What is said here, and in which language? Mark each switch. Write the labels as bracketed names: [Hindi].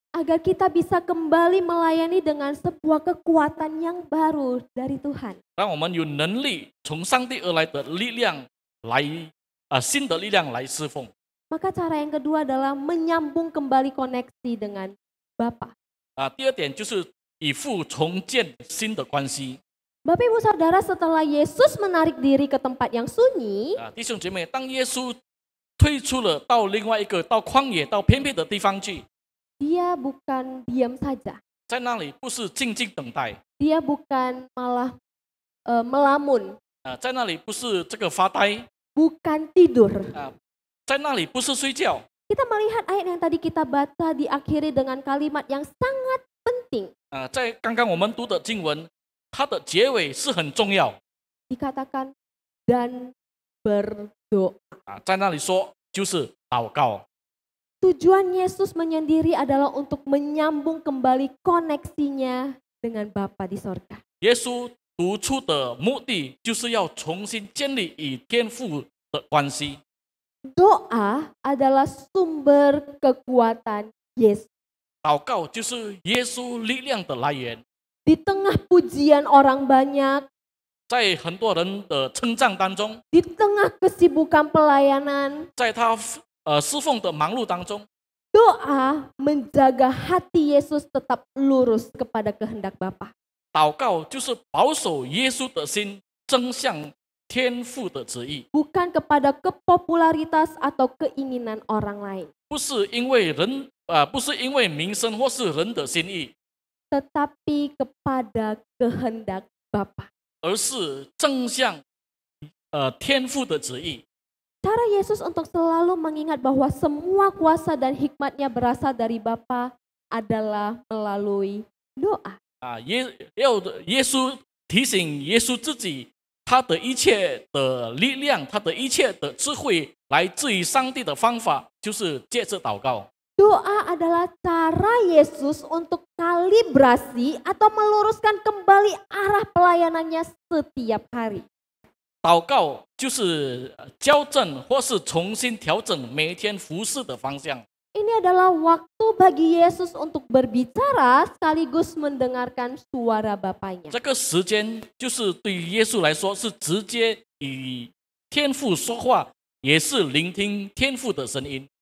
[Indonesian] Agar kita bisa kembali melayani dengan sebuah kekuatan yang baru dari Tuhan. [Chinese] 让我们有能力从上帝而来的力量来新的力量来侍奉。 [Indonesian] Maka cara yang kedua adalah menyambung kembali koneksi dengan Bapa. [Chinese] 第二点就是以父重建新的关系。 [Indonesian] Bapak Ibu Saudara, setelah Yesus menarik diri ke tempat yang sunyi, [Chinese] 弟兄姐妹，当耶稣退出了到另外一个到旷野到偏僻的地方去， [Indonesian] dia bukan diam saja. [Chinese] 在那里不是静静等待， [Indonesian] Dia bukan malah melamun, [Chinese] 在那里不是这个发呆， [Indonesian] bukan tidur. [Chinese] 在那里不是睡觉。 [Indonesian] Kita melihat ayat yang tadi kita baca diakhiri dengan kalimat yang sangat penting. [Chinese] 在刚刚我们读的经文，它的结尾是很重要。 [Indonesian] Dikatakan dan berdoa. [Chinese] 在那里说就是祷告。 [Indonesian] Tujuan Yesus menyendiri adalah untuk menyambung kembali koneksinya dengan Bapa di sorga. [Chinese] 耶稣独处的目的就是要重新建立与天父的关系。 [Indonesian] Doa adalah sumber kekuatan Yesus. [Chinese] 祷告就是耶稣力量的来源。 [Indonesian] Di tengah pujian orang banyak, [Chinese] 在很多人的称赞当中， [Indonesian] di tengah kesibukan pelayanan, [Chinese] 在他侍奉的忙碌当中， [Indonesian] doa menjaga hati Yesus tetap lurus kepada kehendak Bapa. [Chinese] 祷告就是保守耶稣的心正向天父的旨意， [Indonesian] Bukan kepada kepopularitas atau keinginan orang lain, [Chinese] 不是因为人不是因为名声或是人的心意， [Indonesian] tetapi kepada kehendak Bapa. [Chinese] 而是正向天父的旨意。 [Indonesian] Cara Yesus untuk selalu mengingat bahwa semua kuasa dan hikmatnya berasal dari Bapa adalah melalui doa. [Chinese] 耶稣提醒耶稣自己，他的一切的力量，他的一切的智慧来自于上帝的方法，就是借着祷告。 [Indonesian] Doa adalah cara Yesus untuk kalibrasi atau meluruskan kembali arah pelayanannya setiap hari. [Chinese] 祷告就是校正或是重新调整每一天服侍的方向。 [Indonesian] Ini adalah waktu bagi Yesus untuk berbicara sekaligus mendengarkan suara Bapaknya. [Chinese] 这个时间就是对于耶稣来说是直接与天父说话，也是聆听天父的声音。